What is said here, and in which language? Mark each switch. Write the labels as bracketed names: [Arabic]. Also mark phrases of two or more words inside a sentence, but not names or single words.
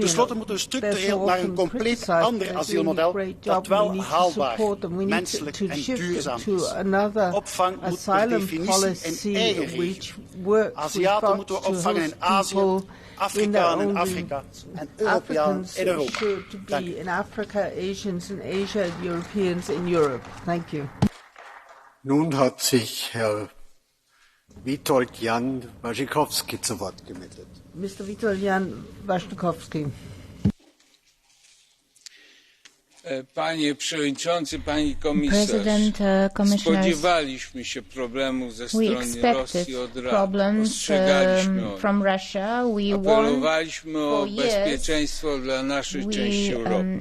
[Dutch] Ten slotte moeten we structureel naar een compleet ander asielmodel dat wel haalbaar, menselijk en duurzaam is. Opvang moet per definitie in eigen regio. Aziaten moeten we opvangen in Azië, Afrikanen in Afrika en Europeanen in Europa. [German] Nun hat zich Herr Witold Jan Waszczykowski zu Wort gemeldet. Mr. Witold Jan Waszczykowski. [Polish] Panie Przewodniczący, Pani Komisarz, spodziewaliśmy się problemów ze strony Rosji od lat, ostrzegaliśmy o nich, apelowaliśmy o bezpieczeństwo dla naszej części Europy.